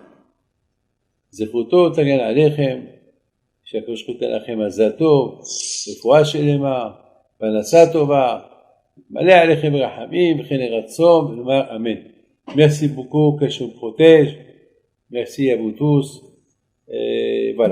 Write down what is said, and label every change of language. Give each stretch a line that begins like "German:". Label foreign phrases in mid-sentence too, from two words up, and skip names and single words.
Hebrew: זכותו תגן עליכם, שהקדוש ברוך הוא ייתן לכם מזל טוב, רפואה שלמה, פרנסה טובה, מלא עליכם רחמים וכן רצון, ונאמר אמן.
French: Merci beaucoup, que je vous protège. Merci à vous tous. Et voilà.